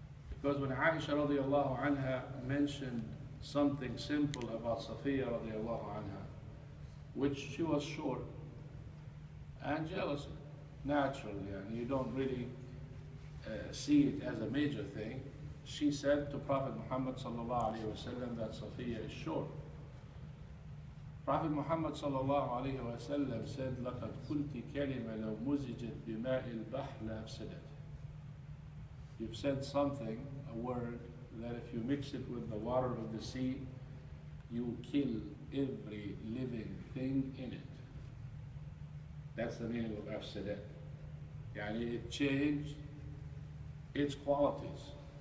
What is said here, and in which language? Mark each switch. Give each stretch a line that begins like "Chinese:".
English: Because when Aisha radiallahu anha mentioned something simple about Safiya radiallahu anha, which she was short and jealous naturally, and you don't really see it as a major thing, she said to Prophet Muhammad sallallahu alayhi wa sallam that Safiya is short.
Arabic: Prophet Muhammad sallallahu alayhi wa sallam said, لَقَدْ قُلْتِ كَلِمَ لَوْ مُزِجَتْ بِمَاءِ الْبَحْرِ لَأَفْسَدَتْ.
English: You've said something, a word, that if you mix it with the water of the sea, you kill every living thing in it. That's the meaning of أفسدت. Yani it changed its qualities.